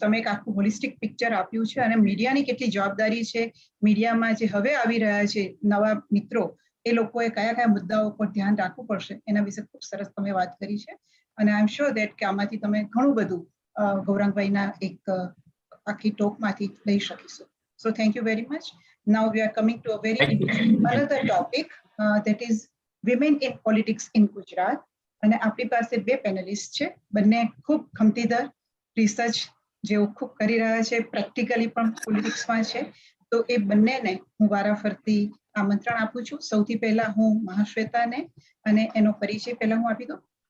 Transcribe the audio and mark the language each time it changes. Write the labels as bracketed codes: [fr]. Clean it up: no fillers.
[gu] તમે એક આખું હોલિસ્ટિક પિક્ચર આપ્યું છે અને મીડિયાની કેટલી જવાબદારી છે, મીડિયામાં જે હવે આવી રહ્યા છે નવા મિત્રો, એ લોકોએ કયા કયા મુદ્દાઓ પર ધ્યાન રાખવું પડશે એના વિશે ખૂબ સરસ તમે વાત કરી છે. અને [en] I am sure that [gu] કે આમાંથી તમે ઘણું બધું ગૌરંગભાઈના એક આખી ટોકમાંથી લઈ શકીશું. [en] So thank you very much. Now we are coming to a very another topic that is women in politics in Gujarat. [gu] અને આપણી પાસે બે પેનલિસ્ટ છે, બંને ખૂબ ખમતીધર રિસર્ચ જેઓ ખૂબ કરી રહ્યા છે, પ્રેક્ટિકલી પણ પોલિટિક્સમાં છે. તો એ બંનેને હું વારાફરતી આમંત્રણ આપું છું. સૌથી પહેલા હું મહાશ્વેતાને અને એનો પરિચય પહેલા હું આપી દઉં.